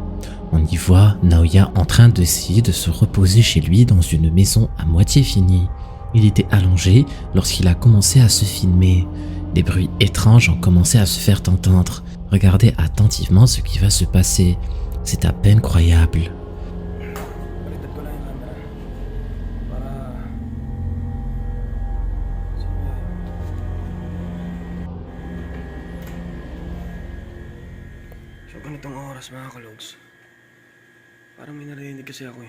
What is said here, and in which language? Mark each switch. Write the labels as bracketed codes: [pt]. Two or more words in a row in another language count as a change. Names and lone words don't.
[fr] On y voit Naoya en train d'essayer de se reposer chez lui dans une maison à moitié finie. Il était allongé lorsqu'il a commencé à se filmer. Des bruits étranges ont commencé à se faire entendre. Regardez attentivement ce qui va se passer. C'est à peine croyable. [tl] Baliktad ko lang yung camera para so ganitong oras mga kalogs, parang may narinig kasi ako eh.